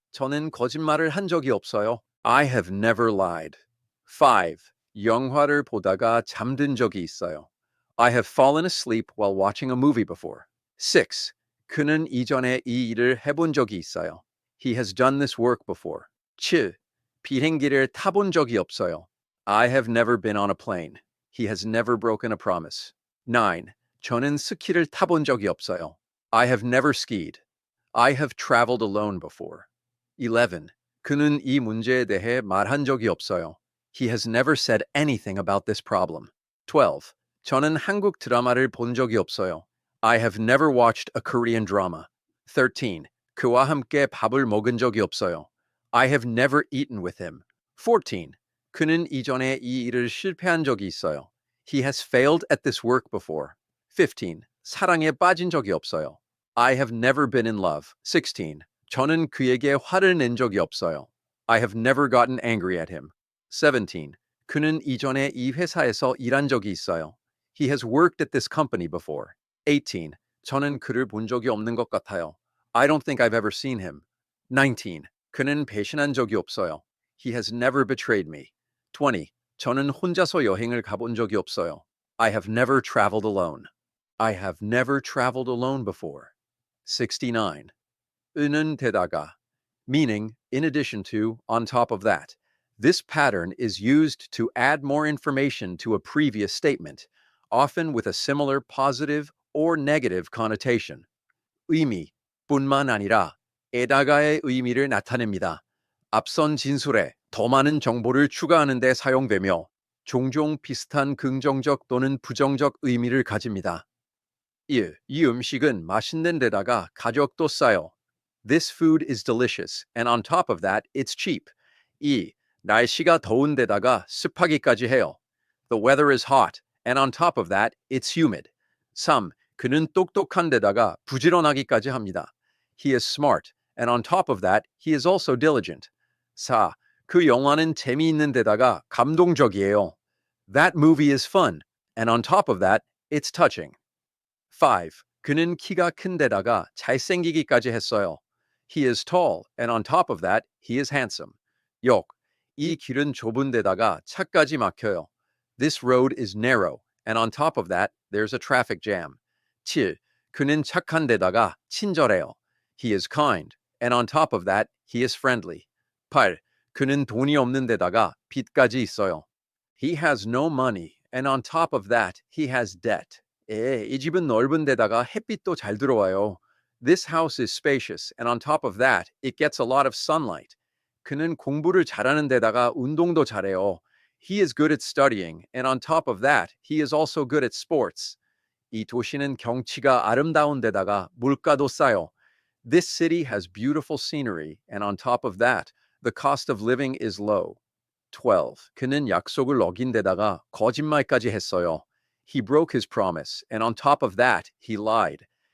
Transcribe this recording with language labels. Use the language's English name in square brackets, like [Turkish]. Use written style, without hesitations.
[Korean] 저는 거짓말을 한 적이 없어요. [English] I have never lied. 5. [Korean] 영화를 보다가 잠든 적이 있어요. [English] I have fallen asleep while watching a movie before. 6. [Korean] 그는 이전에 이 일을 해본 적이 있어요. [English] He has done this work before. 7. [Korean] 비행기를 타본 적이 없어요. [English] I have never been on a plane. He has never broken a promise. 9. [Korean] 저는 스키를 타본 적이 없어요. [English] I have never skied. I have traveled alone before. 11. [Korean] 그는 이 문제에 대해 말한 적이 없어요. [English] He has never said anything about this problem. 12. [Korean] 저는 한국 드라마를 본 적이 없어요. [English] I have never watched a Korean drama. 13. [Korean] 그와 함께 밥을 먹은 적이 없어요. [English] I have never eaten with him. 14. [Korean] 그는 이전에 이 일을 실패한 적이 있어요. [English] He has failed at this work before. 15. [Korean] 사랑에 빠진 적이 없어요. [English] I have never been in love. 16. [Korean] 저는 그에게 화를 낸 적이 없어요. [English] I have never gotten angry at him. 17. [Korean] 그는 이전에 이 회사에서 일한 적이 있어요. [English] He has worked at this company before. 18. [Korean] 저는 그를 본 적이 없는 것 같아요. [English] I don't think I've ever seen him. 19. [Korean] 그는 배신한 적이 없어요. [English] He has never betrayed me. 20. [Korean] 저는 혼자서 여행을 가본 적이 없어요. [English] I have never traveled alone. I have never traveled alone before. 69. [Korean] 은은 데다가, [English] meaning in addition to, on top of that. This pattern is used to add more information to a previous statement, often with a similar positive or negative connotation. [Korean] 의미뿐만 아니라 에다가의 의미를 나타냅니다. 앞선 진술에 더 많은 정보를 추가하는 데 사용되며 종종 비슷한 긍정적 또는 부정적 의미를 가집니다. 1. 이 음식은 맛있는 데다가 가격도 싸요. [English] This food is delicious, and on top of that, it's cheap. 2. [Korean] 날씨가 더운 데다가 습하기까지 해요. [English] The weather is hot, and on top of that, it's humid. 3. [Korean] 그는 똑똑한 데다가 부지런하기까지 합니다. [English] He is smart, and on top of that, he is also diligent. 4. [Korean] 그 영화는 재미있는 데다가 감동적이에요. [English] That movie is fun, and on top of that, it's touching. 5. [Korean] 그는 키가 큰 데다가 잘생기기까지 했어요. [English] He is tall, and on top of that, he is handsome. 6. [Korean] 이 길은 좁은 데다가 차까지 막혀요. [English] This road is narrow, and on top of that, there's a traffic jam. 7. [Korean] 그는 착한 데다가 친절해요. [English] He is kind, and on top of that, he is friendly. 8. [Korean] 그는 돈이 없는 데다가 빚까지 있어요. [English] He has no money, and on top of that, he has debt. [Korean] 이 집은 넓은 데다가 햇빛도 잘 들어와요. [English] This house is spacious, and on top of that, it gets a lot of sunlight. [Korean] 그는 공부를 잘하는 데다가 운동도 잘해요. [English] He is good at studying, and on top of that, he is also good at sports. [Korean] 이 도시는 경치가 아름다운 데다가 물가도 싸요. [English] This city has beautiful scenery, and on top of that, the cost of living is low. 12. [Korean] 그는 약속을 어긴 데다가 거짓말까지 했어요. [English] He broke his promise, and on top of that, he lied.